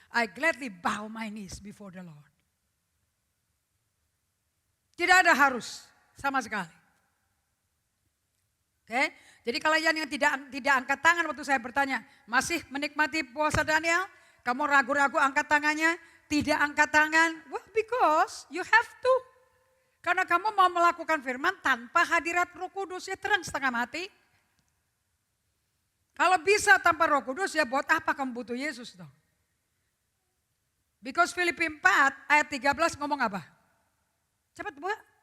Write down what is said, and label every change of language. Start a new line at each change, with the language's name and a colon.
English: I gladly bow my knees before the Lord.
Indonesian: Tidak ada harus sama sekali. Oke, jadi kalian yang tidak angkat tangan waktu saya bertanya, masih menikmati puasa Daniel? Kamu ragu-ragu angkat tangannya? Tidak angkat tangan?
English: Well, because you have to.
Indonesian: Karena kamu mau melakukan firman tanpa hadirat Roh Kudus, ya terang setengah mati. Kalau bisa tanpa Roh Kudus, ya buat apa kamu butuh Yesus dong? Because Filipi 4 ayat 13 ngomong apa? Cepat buat.